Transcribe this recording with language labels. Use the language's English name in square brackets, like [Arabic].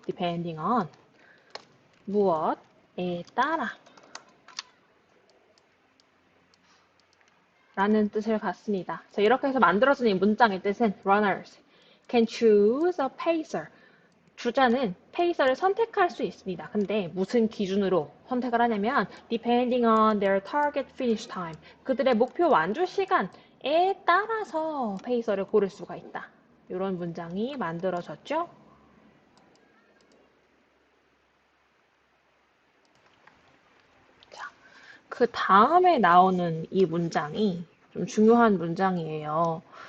[Korean] depending on 무엇에 따라 라는 뜻을 갖습니다. 자, 이렇게 해서 만들어진 이 문장의 뜻은 [English] runners can choose a pacer. [Korean] 주자는 페이서를 선택할 수 있습니다. 근데 무슨 기준으로 선택을 하냐면 [English] depending on their target finish time. [Korean] 그들의 목표 완주 시간에 따라서 페이서를 고를 수가 있다. 이런 문장이 만들어졌죠. 자, 그 다음에 나오는 이 문장이 좀 중요한 문장이에요.